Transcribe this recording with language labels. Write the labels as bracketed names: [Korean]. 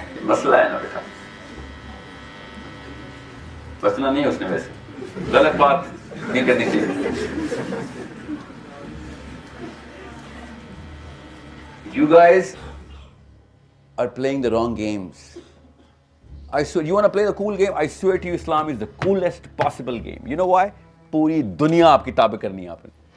[Urdu] مسئلہ ہے نا بیٹا, بچنا نہیں ہے اس نے, ویسے غلط بات نہیں کرنی چاہیے. [English] You guys are playing the wrong games. I swear, you want to play the cool game? I swear to you, Islam is the coolest possible game. You know why? [Urdu] پوری دنیا آپ کی تابع کرنی ہے آپ نے.